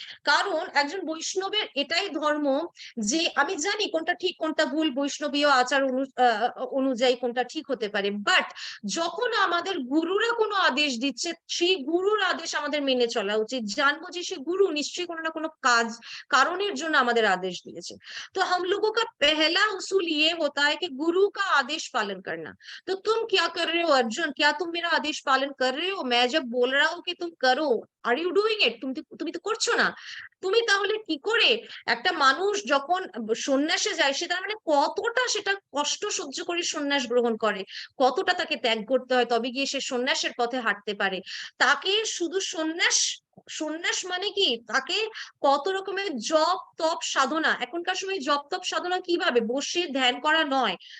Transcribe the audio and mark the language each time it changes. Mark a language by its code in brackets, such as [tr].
[bn] কারণ একজন বৈষ্ণবের এটাই ধর্ম যে আমি জানি কোনটা ঠিক কোনটা ভুল, বৈষ্ণবীয় আচার অনুযায়ী কোনটা ঠিক হতে পারে, বাট যখন আমাদের গুরুরা কোনো আদেশ দিচ্ছে সেই গুরুর আদেশ আমাদের মেনে চলা উচিত। জানবো যে সে গুরু নিশ্চয়ই কোনো না কোনো কারণের জন্য আমাদের আদেশ দিয়েছে। [hi] तो हम लोगों का पहला उसूल ये होता है कि गुरु का आदेश पालन करना। तो तुम क्या कर रहे हो अर्जुन, क्या तुम मेरा आदेश पालन कर रहे हो? मैं जब बोल रहा हूँ कि तुम करो, [en] Are you doing it? [bn] তুমি তো করছো না। তুমি তাহলে কি করে, একটা মানুষ যখন সন্ন্যাসে যায় সে তার মানে কতটা সেটা কষ্ট সহ্য করে সন্ন্যাস গ্রহণ করে, কতটা তাকে ত্যাগ করতে হয় তবে গিয়ে সে সন্ন্যাসের পথে হাঁটতে পারে। তাকে শুধু সন্ন্যাস মানে কি, তাকে কত রকমের জপ তপ সাধনা, এখনকার সময় জপ তপ সাধনা কিভাবে, বসে ধ্যান করা নয়,